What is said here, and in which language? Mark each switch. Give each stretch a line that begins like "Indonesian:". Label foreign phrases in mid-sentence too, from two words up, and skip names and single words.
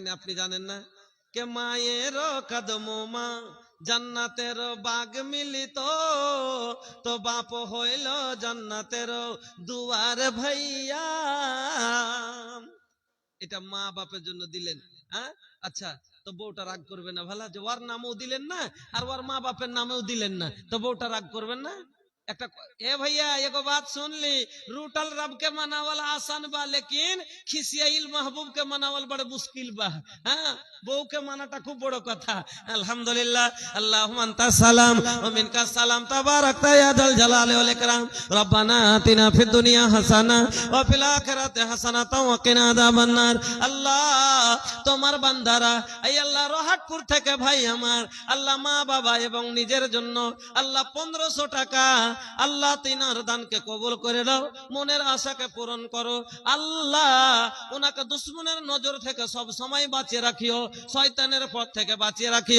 Bangla: আপনি জানেন না কে মায়ের কদম মা জান্নাতের বাগ মিলিত, তো বাপ হইল জান্নাতের দুয়ার ভাইয়া। এটা মা বাপের জন্য দিলেন। হ্যাঁ আচ্ছা, তো বউটা রাগ করবে না ভালা যে ওর নামেও দিলেন না আর ওর মা বাপের নামেও দিলেন না, তো বউটা রাগ করবেন না? একটা এ ভাইয়া
Bhojpuri: एगो बात सुन ली, रूटल रब के मनावल आसान बा लेकिन खिसियाइल महबूब के मनावल बड़े मुश्किल बा।
Bangla: হ্যাঁ, বউ কে মানাটা খুব বড় কথা।
Arabic: الحمد لله، اللهم أنت السلام ومنك السلام، تباركت يا ذا الجلال والإكرام. ربنا آتنا في الدنيا حسنة وفي الآخرة حسنة وقنا عذاب النار.
Bangla: আল্লাহ তোমার বান্দারা, এই আল্লাহ রহাটপুর থেকে ভাই আমার, আল্লাহ মা বাবা এবং নিজের জন্য আল্লাহ 1500 টাকা আল্লাহ তিনার দানকে কবুল করে দাও, মনের আশাকে পূরণ করো। আল্লাহ ওনাকে দুশ্মনের নজর থেকে সব সময় বাঁচিয়ে রাখিও, শয়তানের পথ থেকে বাঁচিয়ে রাখিও।